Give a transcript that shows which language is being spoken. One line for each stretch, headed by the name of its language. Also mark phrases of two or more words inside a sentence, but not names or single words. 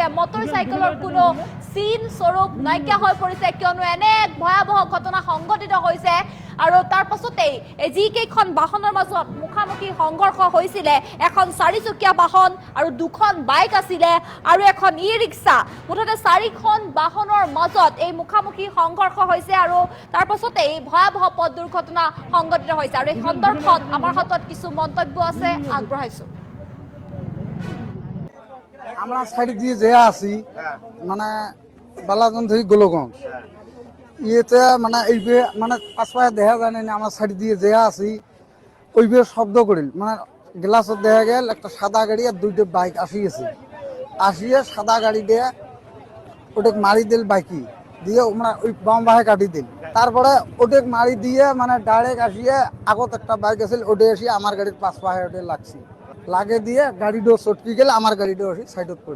Assamese: মটৰচাইকেলৰ কোনো চিন স্বৰূপ নাইকিয়া হৈ পৰিছে কিয়নো এনে এক ভয়াবহ ঘটনা সংঘটিত হৈছে আৰু তাৰ পাছতেই যি কেইখন বাহনৰ মাজত মুখামুখি সংঘৰ্ষ হৈছিলে এখন ৪চকীয়া বাহন আৰু ২খন বাইক আছিলে আৰু এখন ই ৰিক্সা মুঠতে ৪খন বাহনৰ মাজত এই মুখামুখি সংঘৰ্ষ হৈছে আৰু তাৰ পাছতেই ভয়াবহ পথ দুৰ্ঘটনা সংঘটিত হৈছে আৰু এই সন্দৰ্ভত আমাৰ হাতত কিছু মন্তব্য আছে আগবঢ়াইছো।
Bangla: আমরা সাইড দিয়ে যে আছি মানে বালাগঞ্জ থেকে গোলগঞ্জ ইয়েতে মানে এইবে মানে পাশে দেখা যায় না আমার সাইড দিয়ে যে আছি ওইবে শব্দ করিল মানে গ্লাসত দেখা গেল একটা সাদা গাড়ি আর 2টা বাইক আসিয়ে সাদা গাড়ি দিয়ে ওটা মারি দিল বাইকি দিয়ে মানে ওই বাম বাহে কাটি দিল তারপরে ওটা মারি দিয়ে মানে ডাইরেক্ট আসিয়ে আগত একটা বাইক আছিল ওটা এসে আমার গাড়ির পাশে ওটা লাগছে লাগে দিয়ে গাড়িটাও চটকি গেলে আমার গাড়িটাও সাইডত পড়িল।